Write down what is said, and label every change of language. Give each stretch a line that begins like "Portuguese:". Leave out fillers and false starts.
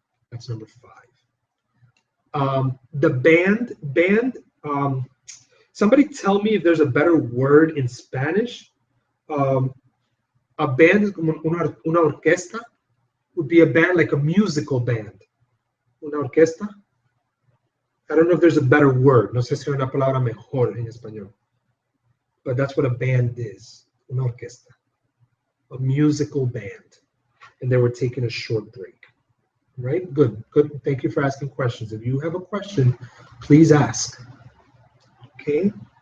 English: That's number 5. The band. Somebody tell me if there's a better word in Spanish. A band,
Spanish: una orquesta,
English: would be a band like a musical band.
Spanish: Una orquesta.
English: I don't know if there's a better word.
Spanish: No sé si hay una palabra mejor en español.
English: But that's what a band is.
Spanish: Una orquesta.
English: A musical band. And they were taking a short break. Right? Good. Good. Thank you for asking questions. If you have a question, please ask. Okay.